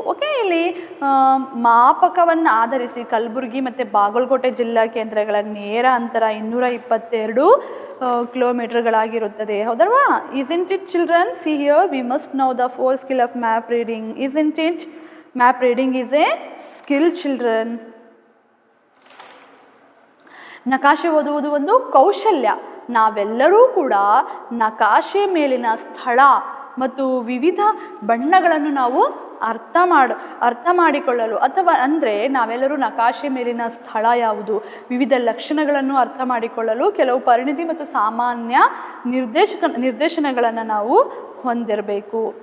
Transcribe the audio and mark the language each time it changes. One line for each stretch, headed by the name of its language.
Kannada: Okay, ಇಲ್ಲಿ ಮಾಪಕವನ್ನು ಆಧರಿಸಿ ಕಲಬುರಗಿ ಮತ್ತು ಬಾಗಲಕೋಟೆ ಜಿಲ್ಲಾ ಕೇಂದ್ರಗಳ ನೇರ ಅಂತರ 222 ಕಿಲೋಮೀಟರ್ಗಳಾಗಿರುತ್ತದೆ, ಹೌದಲ್ವಾ.
English: isn't it children? See here, we must know the 4 skill of map reading, isn't it? Map reading is a skill, children.
Kannada: ನಕಾಶೆ ಓದುವುದು ಒಂದು ಕೌಶಲ್ಯ. ನಾವೆಲ್ಲರೂ ಕೂಡ ನಕಾಶೆ ಮೇಲಿನ ಸ್ಥಳ ಮತ್ತು ವಿವಿಧ ಬಣ್ಣಗಳನ್ನು ನಾವು ಅರ್ಥ ಮಾಡಿಕೊಳ್ಳಲು, ಅಥವಾ ಅಂದರೆ ನಾವೆಲ್ಲರೂ ನಕಾಶೆ ಮೇಲಿನ ಸ್ಥಳ ಯಾವುದು, ವಿವಿಧ ಲಕ್ಷಣಗಳನ್ನು ಅರ್ಥ ಮಾಡಿಕೊಳ್ಳಲು ಕೆಲವು ಪರಿಣಿತಿ ಮತ್ತು ಸಾಮಾನ್ಯ ನಿರ್ದೇಶನಗಳನ್ನು ನಾವು ಹೊಂದಿರಬೇಕು.